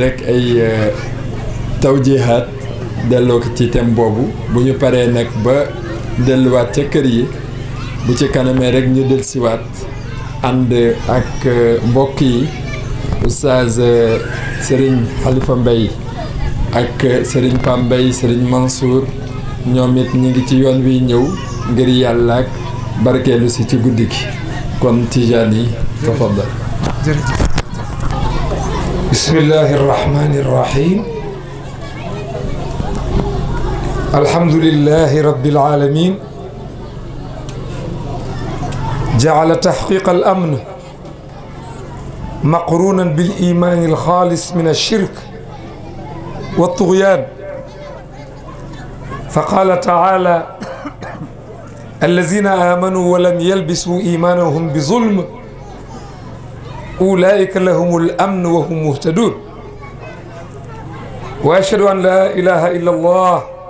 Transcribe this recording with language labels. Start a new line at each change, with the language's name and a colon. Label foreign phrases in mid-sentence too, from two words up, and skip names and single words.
Wolof: rek ay tawjihaat delloo ko ci thème boobu bu ñu paree nag ba delluwaat ca kër yi bu ci kanamee rek ñu dellusiwaat ànd ak mbokk yi oustaz Serigne Khalifa Mbaye ak Serigne Pam Mbaye Serigne Mansour ñoom it ñu ngi ci yoon wi ñëw ngir yàlla ak barkeelu si ci guddi gi kon Tijaan yi tafaddal.
Arabic: بسم الله الرحمن الرحيم الحمد لله رب العالمين جعل تحقيق الأمن مقرونا بالإيمان الخالص من الشرك والطغيان فقال تعالى الذين آمنوا ولم يلبسوا إيمانهم بظلم أولئك لهم الأمن وهم مهتدون وأشهد أن لا إله إلا الله